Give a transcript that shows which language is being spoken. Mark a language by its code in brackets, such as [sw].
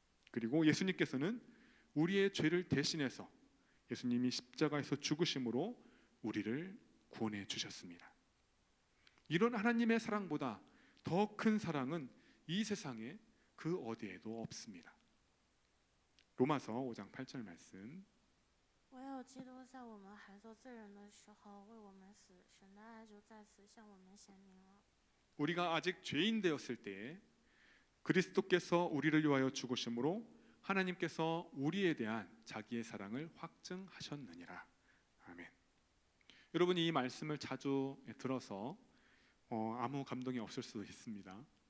[ko] 그리고 예수님께서는 우리의 죄를 대신해서 예수님이 십자가에서 죽으심으로 우리를 구원해 주셨습니다. 이런 하나님의 사랑보다 더 큰 사랑은 이 세상에 그 어디에도 없습니다. 로마서 5장 8절 말씀. [zh] 唯有基督在我们还做罪人的时候为我们死，神的爱就在此向我们显明了。 [ko] 우리가 아직 죄인 되었을 때에 그리스도께서 우리를 위하여 죽으심으로 하나님께서 우리에 대한 자기의 사랑을 확증하셨느니라. 아멘. 여러분이 이 말씀을 자주 들어서 아무 감동이 없을 수도 있습니다.